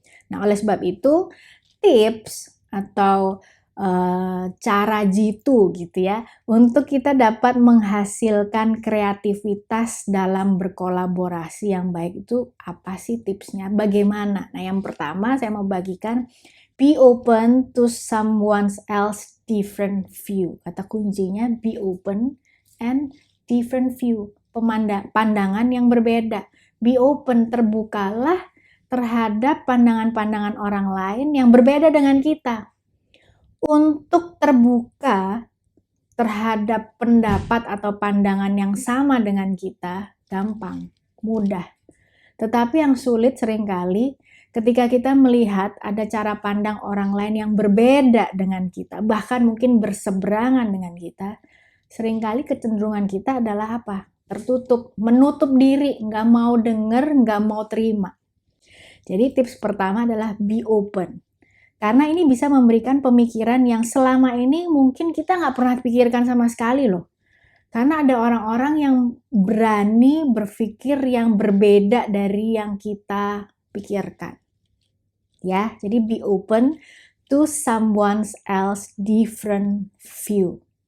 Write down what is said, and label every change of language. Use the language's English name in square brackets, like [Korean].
[Indonesian] Nah, oleh sebab itu, tips atau cara jitu gitu ya, untuk kita dapat menghasilkan kreativitas dalam berkolaborasi yang baik itu apa sih tipsnya? Bagaimana? Nah, yang pertama saya mau bagikan [English] be open to someone else different view. [Indonesian] Kata kuncinya be open and different view. Pandangan yang berbeda. Be open, terbukalah terhadap pandangan-pandangan orang lain yang berbeda dengan kita. Untuk terbuka terhadap pendapat atau pandangan yang sama dengan kita, gampang, mudah. Tetapi yang sulit seringkali ketika kita melihat ada cara pandang orang lain yang berbeda dengan kita, bahkan mungkin berseberangan dengan kita, seringkali kecenderungan kita adalah apa? Tertutup, menutup diri, nggak mau denger, nggak mau terima. Jadi tips pertama adalah be open. Karena ini bisa memberikan pemikiran yang selama ini mungkin kita nggak pernah pikirkan sama sekali loh. Karena ada orang-orang yang berani berpikir yang berbeda dari yang kita pikirkan. Ya, jadi be open to someone else different view.